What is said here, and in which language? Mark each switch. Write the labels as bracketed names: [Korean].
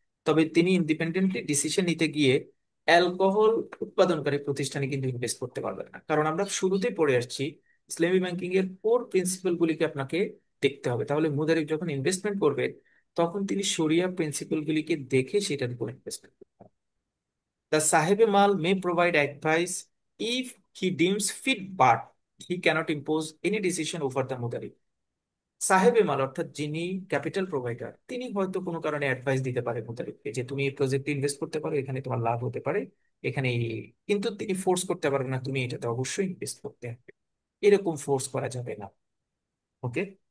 [Bangla] তবে তিনি independently decision নিতে গিয়ে অ্যালকোহল উৎপাদনকারী প্রতিষ্ঠানে কিন্তু ইনভেস্ট করতে পারবেন না, কারণ আমরা শুরুতেই পড়ে আসছি ইসলামী ব্যাংকিং এর কোর প্রিন্সিপাল গুলিকে আপনাকে দেখতে হবে। তাহলে মুদারিব যখন ইনভেস্টমেন্ট করবে তখন তিনি শরিয়া প্রিন্সিপাল গুলিকে দেখে সেটার উপর ইনভেস্টমেন্ট করবেন। [English] The Sahib Mal may provide advice if he deems fit, but he cannot impose any decision over the Mudarib. [Bangla] সাহেবে মাল অর্থাৎ যিনি ক্যাপিটাল প্রোভাইডার তিনি হয়তো কোনো কারণে অ্যাডভাইস দিতে পারে মুতালিবকে যে তুমি এই প্রজেক্টে ইনভেস্ট করতে পারো, এখানে তোমার লাভ হতে পারে, এখানে কিন্তু তিনি ফোর্স করতে পারবেন না তুমি এটাতে অবশ্যই ইনভেস্ট করতে হবে, এরকম ফোর্স করা যাবে না। ওকে।